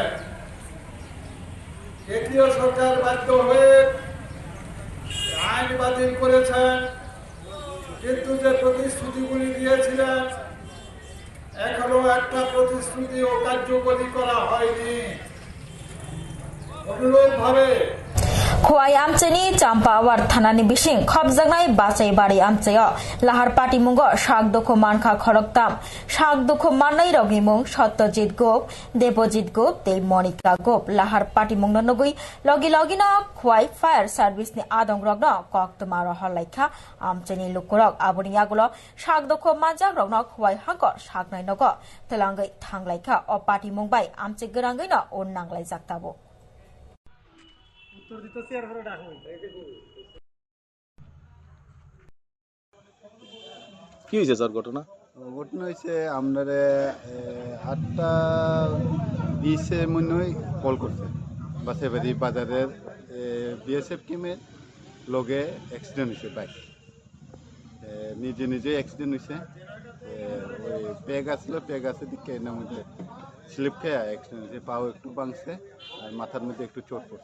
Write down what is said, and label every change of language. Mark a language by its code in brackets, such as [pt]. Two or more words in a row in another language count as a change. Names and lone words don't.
[bn] কেন্দ্রীয় সরকার বাধ্য হয়ে আইন বাতিল করেছেন, কিন্তু যে প্রতিশ্রুতিগুলি দিয়েছিলেন এখনো একটা প্রতিশ্রুতিও কার্যকরী করা হয়নি। অনুরূপভাবে [trp] Khwai amcheni Champawar thanani bising khobjaknai bachai bari amchayo lahar party mungo sak dokho mankha khoroktam sak dokho mannai rogni mung Satyajit Gop, Debojit Gop tei Monica Gop lahar party mungno nogui logi no Khwai [en] fire service [trp] ni adong rogno koktoma rohalaikha amcheni lukurok aboni agulo sak dokho manjak rogno Khwai hangkor saknai nogo telangai thanglaikha o party mungbai amche grangai no onnanglai jaktabo [bn] কি হয়েছে স্যার ঘটনা হয়েছে আপনারা 8:20 মনে হয় কল করছে বাসেবাড়ি বাজারের বিএসএফ টিমের লগে অ্যাক্সিডেন্ট হয়েছে বাইক নিজে অ্যাক্সিডেন্ট হয়েছে ওই পেগ আছে দিকে এর মধ্যে স্লিপ খেয়ে অ্যাক্সিডেন্ট হয়েছে পাও একটু ভাঙছে আর মাথার মধ্যে একটু চোট পড়ছে